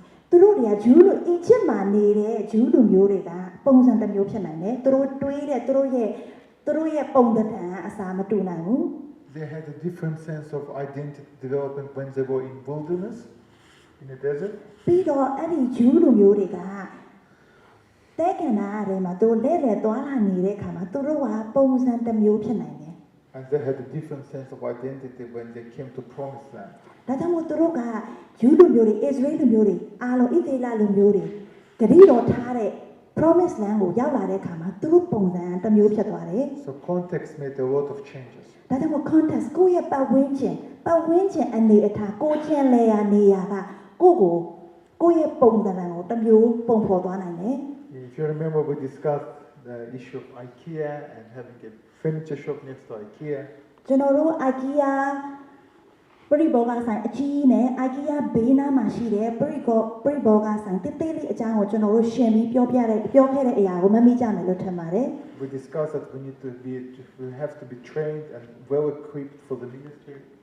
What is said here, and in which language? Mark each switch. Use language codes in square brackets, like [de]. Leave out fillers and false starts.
[my] သူတို့တွေက Jew လူ Egypt မှာနေတဲ့ Jew လူမျိုးတွေကပုံစံတစ်မျိုးဖြစ်နိုင်တယ်သူတို့တွေးတဲ့သူတို့ရဲ့ပုံသဏ္ဍာန်အစားမတူနိုင်ဘူး [en] They had a different sense of identity development when they were in wilderness, in the desert. [my] ပြီးတော့အဲ့ဒီ Jew လူမျိုးတွေကတဲကန္နာအရင်မှာသူလဲလဲသွားလာနေတဲ့အခါမှာသူတို့ကပုံစံတစ်မျိုးဖြစ်နိုင်တယ် [en] And they had a different sense of identity when they came to Promised Land. [my] ဒါကြောင့်မို့သူတို့က Jew လူမျိုးတွေ Israel လူမျိုးတွေအားလုံးဣသရေလလူမျိုးတွေဂတိတော်ထားတဲ့ Promised Land ကိုရောက်လာတဲ့အခါမှာသူတို့ပုံစံတစ်မျိုးဖြစ်သွားတယ် [en] So context made a lot of changes. [my] ဒါကြောင့်မို့ context ကိုယ့်ရဲ့ပတ်ဝန်းကျင်အနေအထားကိုကျင်လဲရနေရကကိုယ့်ရဲ့ပုံစံကိုတစ်မျိုးပုံဖော်သွားနိုင်တယ် [en] If you remember, we discussed the issue of IKEA and having a furniture shop next to IKEA. [my] ကျွန်တော်တို့ IKEA ပရိဘောဂဆိုင်အကြီးနဲ့ IKEA ဘေးနားမှာရှိတဲ့ပရိဘောဂဆိုင်တိတိလေးအကြောင်းကိုကျွန်တော်တို့ရှင်းပြီးပြောခဲ့တဲ့အရာကိုမမေ့ကြမယ်လို့ထင်ပါတယ် [en] We discussed that we have to be trained and well equipped for the ministry.